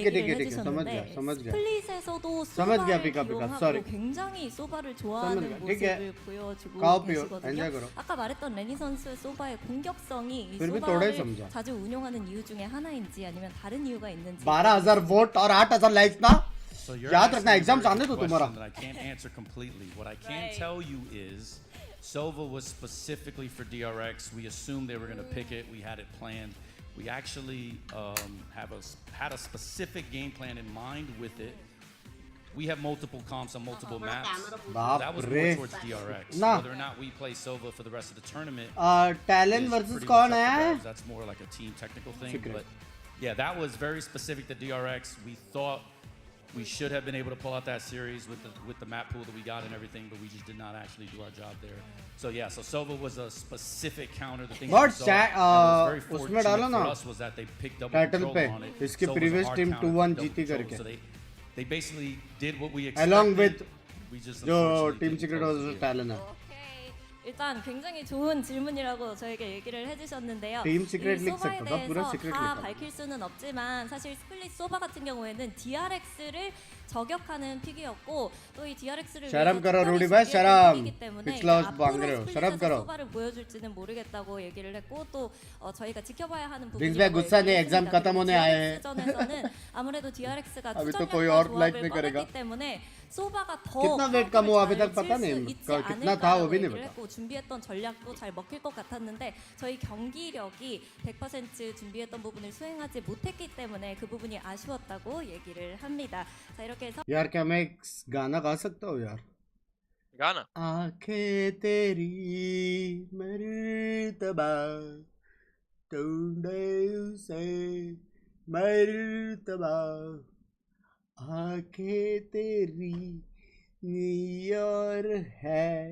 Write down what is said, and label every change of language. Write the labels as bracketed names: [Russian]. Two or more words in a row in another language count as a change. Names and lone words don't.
[Korean] 얘기를 [Hindi] ठीक है ठीक है, समझ [Korean] 해주셨는데 [Hindi] गया समझ गया। [Korean] 스플릿에서도 [Hindi] समझ गया, [Korean] 소바를 [Hindi] पिका, पिका, [Korean] 이용하고 sorry. 굉장히 소바를 [Hindi] समझ [Korean] 좋아하는 [Hindi] गया, ठीक है। [Korean] 모습을 보여주고 [Hindi] खाओ पियो, [Korean] 계시거든요. [Hindi] एंजॉय करो। [Korean] 아까 말했던 레니 선수의 소바의 공격성이 이 [Hindi] फिर भी थोड़ा ही [Korean] 소바를 [Hindi] समझा। [Korean] 자주 운용하는 이유 중에 하나인지 아니면 다른 이유가 있는지 [Hindi] 12,000 वोट और 8,000 लाइक्स ना। [English] So you're [Hindi] याद [English] asking [Hindi] रखना, [English] a [Hindi] एग्जाम [English] very [Hindi] आने [English] good [Hindi] दो तुम्हारा। [English] question that I can't answer completely. What I can tell you is Sova was specifically for DRX. We assumed they were going to pick it. We had it planned. We actually had a specific game plan in mind with it. we have multiple comps on multiple maps. [Hindi] Baap [English] That was [Hindi] re. [English] more towards DRX. Nah. Whether or not we play Sova for the rest of the tournament. TLN is versus pretty [Hindi] कौन [English] much up to [Hindi] है? [English] grabs. That's more like a team technical thing. Secret. But yeah, that was very specific to DRX. We thought we should have been able to pull out that series with the map pool that we got and everything, but we just did not actually do our job there. So yeah, so Sova was a specific counter. The thing But that was very [Hindi] उसमें डालो [English] fortunate [Hindi] ना [English] for us was that they picked up title control [Hindi] पे [English] on it. [Hindi] इसके [English] Sova was a previous hard team counter, [Hindi] 2-1 [English] double [Hindi] जीती [English] control. [Hindi] करके [English] So they basically did what we expected. along with We just [Hindi] जो [English] unfortunately [Hindi] team [English] didn't [Hindi] secret [English] close the [Hindi] versus [English] deal. [Hindi] TLN है. [Korean] 일단 굉장히 좋은 질문이라고 저에게 얘기를 해주셨는데요. [Hindi] Team Secret [Korean] 이 [Hindi] League [Korean] 소바에 [Hindi] sector, पूरा [Korean] 대해서 [Hindi] Secret [Korean] 다 [Hindi] League. [Korean] 밝힐 수는 없지만 사실 스플릿 소바 같은 경우에는 DRX를 저격하는 픽이었고 또 이 DRX를 [Hindi] शर्म करो रूडी भाई शर्म [Korean] 픽이기 때문에 [Hindi] पिछला [Korean] 이제 [Hindi] मांग रहे हो [Korean] 앞으로 [Hindi] शर्म [Korean] 스플릿에서 [Hindi] करो [Korean] 소바를 보여줄지는 모르겠다고 얘기를 했고 또 저희가 지켜봐야 하는 [Hindi] बिग्स भाई [Korean] 부분이라고 [Hindi] गुस्सा नहीं [Korean] 얘기를 [Hindi] एग्जाम [Korean] 했습니다. [Hindi] खत्म होने [Korean] 그리고 [Hindi] आए हैं [Korean] DRX전에서는 아무래도 DRX가 [Hindi] अभी तो [Korean] 투전력과 [Hindi] कोई और लाइक [Korean] 조합을 [Hindi] नहीं करेगा [Korean] 꺼냈기 때문에 소바가 더 [Hindi] कितना वेट कम हुआ अभी तक [Korean] 잘 [Hindi] पता [Korean] 칠 [Hindi] नहीं [Korean] 수 있지 [Hindi] कितना था वो [Korean] 않을까라고 [Hindi] भी नहीं [Korean] 얘기를 [Hindi] पता [Korean] 했고 준비했던 전략도 잘 먹힐 것 같았는데 저희 경기력이 100% 준비했던 부분을 수행하지 못했기 때문에 그 부분이 아쉬웠다고 얘기를 합니다. 자 이렇게 해서 [Hindi] यार क्या मैं एक गाना गा सकता हूँ यार गाना आंखें तेरी मर्तबा ढूंढे उसे मर्तबा आंखें तेरी नियर है